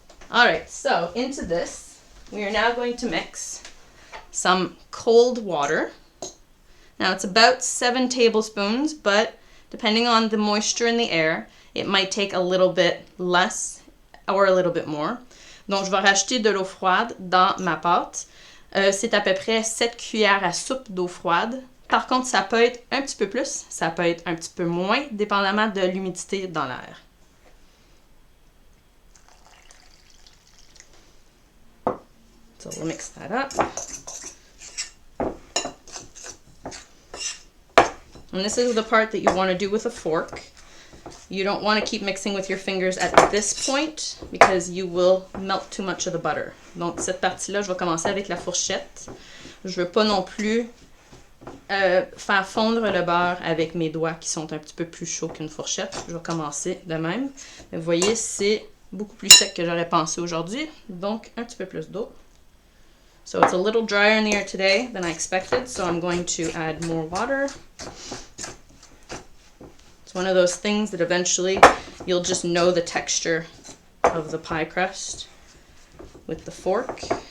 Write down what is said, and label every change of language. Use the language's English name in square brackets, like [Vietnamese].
[English] Alright, so into this, we are now going to mix some cold water. Now it's about 7 tablespoons, but depending on the moisture in the air, it might take a little bit less or a little bit more. [French] Donc, je vais rajouter de l'eau froide dans ma pâte. C'est à peu près 7 cuillères à soupe d'eau froide. Par contre, ça peut être un petit peu plus, ça peut être un petit peu moins, dépendamment de l'humidité dans l'air. [English] So we'll mix that up. And this is the part that you want to do with a fork. You don't want to keep mixing with your fingers at this point because you will melt too much of the butter. [French] Donc cette partie-là, je vais commencer avec la fourchette. Je veux pas non plus faire fondre le beurre avec mes doigts qui sont un petit peu plus chauds qu'une fourchette. Je vais commencer de même. Vous voyez, c'est beaucoup plus sec que j'aurais pensé aujourd'hui. Donc un petit peu plus d'eau. [English] So it's a little drier in the air today than I expected, so I'm going to add more water. It's one of those things that eventually you'll just know the texture of the pie crust with the fork.